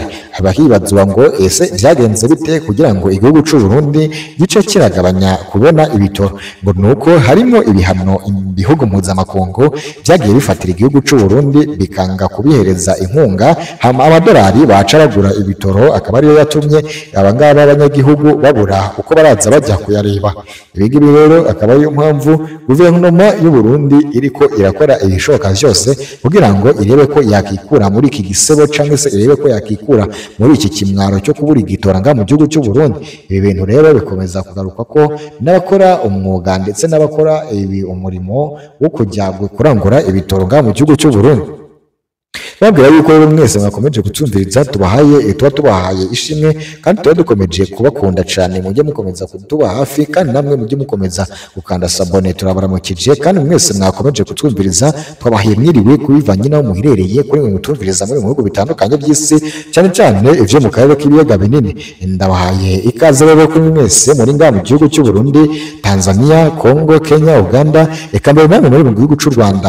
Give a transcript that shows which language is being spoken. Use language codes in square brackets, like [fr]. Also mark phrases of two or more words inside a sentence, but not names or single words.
[rn] Abahibazwa ngo ese byagenze bite kugira ngo igihugu cy'u Burundi gice kiragabanya kubona ibitoro, ngo nuko harimo ibihano ibihugu mpuzamakungu byagiye bifatira igihugu cy'u Burundi bikanga kubihereza inkunga, hama amadolari bacaragura ibitoro akaba ariyo yatumye abangaba abanyagihugu babura uko baraza bajya kuyareba. Ibingibi rero akaba ariyo mpamvu guverinoma y'u Burundi iriko irakora ibishoboka byose kugira ngo irebe ko yakikura muri iki gisebo, cyangwa se irebe ko yakikura muri iki kimwaro cyo kubura igitoro nga mu gihugu cy'u Burundi. Ibi bintu rero bikomeza kugaruka ko n'abakora umwuga ndetse n'abakora umurimo wo kujya kurangura ibitoro nga mu gihugu cy'u Burundi. Babwira yuko rero mwese mwakomeje kutumviriza tubahaye ishimwe, kandi tuba dukomeje kubakunda cyane. Mujye mukomeza kutuba hafi, kandi namwe mujye mukomeza gukanda sabone. Turabaramukije kandi mwese mwakomeje kutwumviriza, twabahaye mwiriwe kubivanye naho muherereye kuri mwe mutumviriza muri mu bihugu bitandukanye by'isi, cyane cyane ivyo mu karere k'ibiyaga binini. Ndabahaye ikaze rero kuri mwese muri nga mu gihugu cy'u Burundi, Tanzania, Kongo, Kenya, Uganda, eka mbere namwe muri mu gihugu cy'u Rwanda.